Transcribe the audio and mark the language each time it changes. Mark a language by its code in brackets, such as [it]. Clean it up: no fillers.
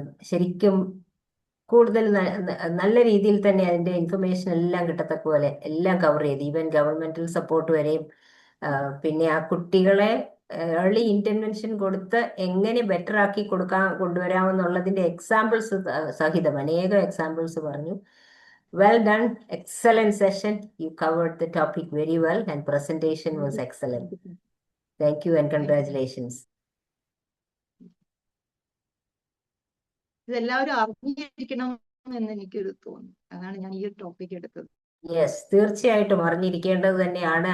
[ml] ശരിക്കും കൂടുതൽ നല്ല രീതിയിൽ തന്നെ അതിന്റെ ഇൻഫർമേഷൻ എല്ലാം കിട്ടത്തക്ക പോലെ എല്ലാം കവർ ചെയ്തു, ഈവൻ ഗവൺമെന്റൽ സപ്പോർട്ട് വരെയും. പിന്നെ ആ കുട്ടികളെ ഏർലി ഇന്റർവെൻഷൻ കൊടുത്ത് എങ്ങനെ ബെറ്റർ ആക്കി കൊണ്ടുവരാമെന്നുള്ളതിന്റെ എക്സാമ്പിൾസ് സഹിതം അനേകം എക്സാമ്പിൾസ് പറഞ്ഞു. [en] Well done, excellent session. You covered the topic very well and presentation was excellent. Thank you and congratulations. [ml] ഇതെല്ലാവരും അറിഞ്ഞിരിക്കണം എന്ന് എനിക്കൊരു തോന്നുന്നു. അതാണ് ഞാൻ ഈ ഒരു ടോപ്പിക് എടുത്തത്. Yes, തീർച്ചയായിട്ടും അറിഞ്ഞിരിക്കേണ്ടത് തന്നെയാണ്.